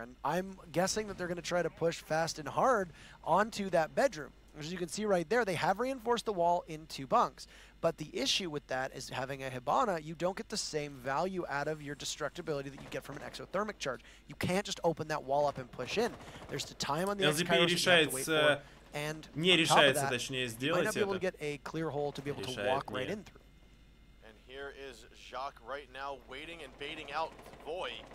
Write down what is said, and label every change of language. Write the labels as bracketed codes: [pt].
[en] And I'm guessing that they're going to try to push fast and hard onto that bedroom. As you can see right there, they have reinforced the wall in 2 bunks. But the issue with that is having a Hibana, you don't get the same value out of your destructibility that you get from an exothermic charge. You can't just open that wall up and push in. There's the time on the [ru] LZP решается, не решается, точнее, сделать это. [en] You might not be able to get a clear hole to be able to walk right in through. And here is Jacques right now waiting and baiting out Voy.